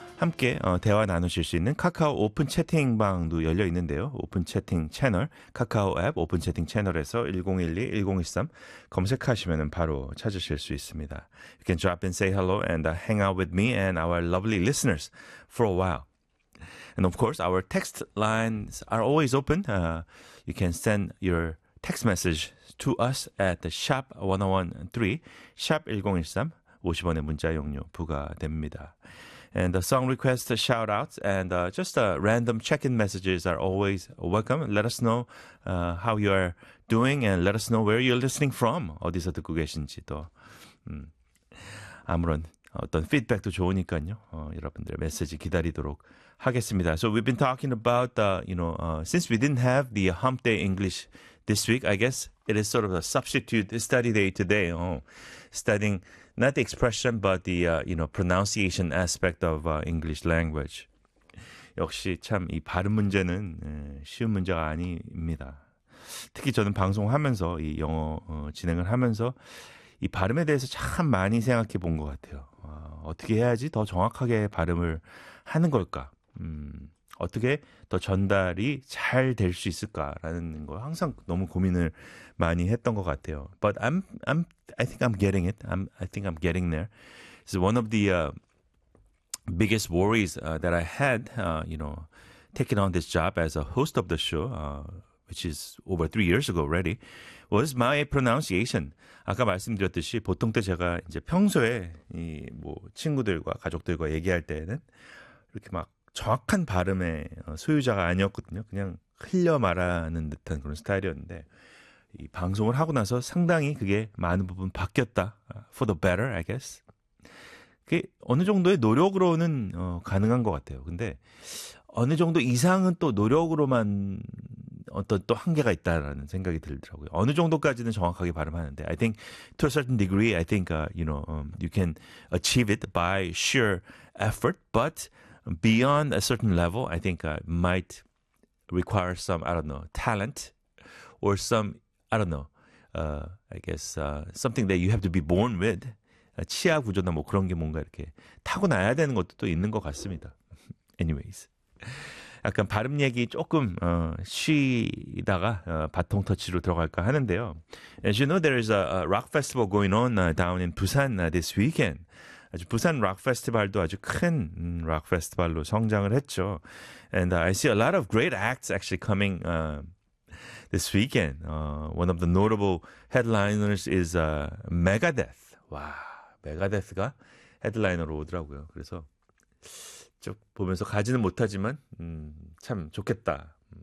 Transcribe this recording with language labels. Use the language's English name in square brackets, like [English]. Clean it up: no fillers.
[Korean] 함께 대화 나누실 수 있는 카카오 오픈 채팅방도 열려 있는데요. 오픈 채팅 채널, 카카오 앱 오픈 채팅 채널에서 1012, 1013 검색하시면 바로 찾으실 수 있습니다. [English] You can drop in, say hello, and hang out with me and our lovely listeners for a while. And of course, our text lines are always open. You can send your text message to us at the shop 1013, shop 1013, [Korean] 50원의 문자 용료 부과됩니다. [English] And the song requests, shout-outs, and just random check-in messages are always welcome. Let us know how you are doing, and let us know where you're listening from. [Korean] 어디서 듣고 계신지 또. 아무런 어떤 feedback도 좋으니까요. 여러분들의 메시지 기다리도록 하겠습니다. [English] So we've been talking about, since we didn't have the hump day English this week, I guess it is sort of a substitute study day today. Studying not the expression, but the pronunciation aspect of English language. [Korean] 역시 참 이 발음 문제는 쉬운 문제가 아닙니다. 특히 저는 방송하면서 이 영어 진행을 하면서 이 발음에 대해서 참 많이 생각해 본 것 같아요. 어떻게 해야지 더 정확하게 발음을 하는 걸까? 어떻게 더 전달이 잘 될 수 있을까라는 걸 항상 너무 고민을 많이 했던 것 같아요. [English] But I think I'm getting it. I think I'm getting there. It's one of the biggest worries that I had, taking on this job as a host of the show, which is over 3 years ago already, was my pronunciation. [Korean] 아까 말씀드렸듯이 보통 때 제가 이제 평소에 이 뭐 친구들과 가족들과 얘기할 때는 이렇게 막 정확한 발음의 소유자가 아니었거든요. 그냥 흘려 말하는 듯한 그런 스타일이었는데 이 방송을 하고 나서 상당히 그게 많은 부분 바뀌었다. [English] For the better, I guess. [Korean] 그게 어느 정도의 노력으로는 가능한 것 같아요. 근데 어느 정도 이상은 또 노력으로만 어떤 또 한계가 있다라는 생각이 들더라고요. 어느 정도까지는 정확하게 발음하는데 [English] I think to a certain degree, I think you can achieve it by sheer effort, but beyond a certain level, I think might require some, talent or some, something that you have to be born with. [Korean] 치아 구조나 뭐 그런 게 뭔가 이렇게 타고나야 되는 것도 또 있는 것 같습니다. Anyways, 약간 발음 얘기 조금 쉬다가 바통 터치로 들어갈까 하는데요. [English] As you know, there is a rock festival going on down in Busan this weekend. [Korean] 아주 부산 락 페스티벌도 아주 큰 락 페스티벌로 성장을 했죠. [English] And I see a lot of great acts actually coming this weekend. One of the notable headliners is Megadeth. [Korean] 와, 메가데스가 헤드라이너로 오더라고요. 그래서 쭉 보면서 가지는 못하지만 참 좋겠다.